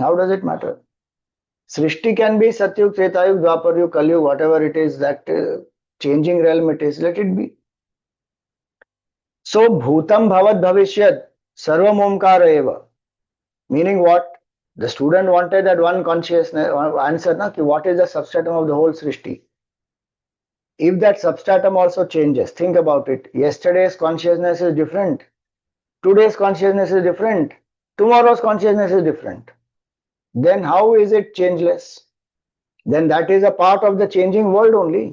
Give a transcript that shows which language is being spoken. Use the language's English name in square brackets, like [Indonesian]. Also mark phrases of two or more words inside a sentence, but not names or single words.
[English] How does it matter? Srishti can be Satyug, Tretayug, Dwaparyug, Kalyug, whatever it is, that changing realm it is, let it be. So, [Sanskrit] Bhutam Bhavat Bhavishyat Sarvam Omkara Eva. [English] Meaning what? The student wanted that one consciousness answer, [Hindi] na, ki [English] what is the substratum of the whole Srishti? If that substratum also changes, think about it. Yesterday's consciousness is different. Today's consciousness is different. Tomorrow's consciousness is different. Then how is it changeless? Then that is a part of the changing world only.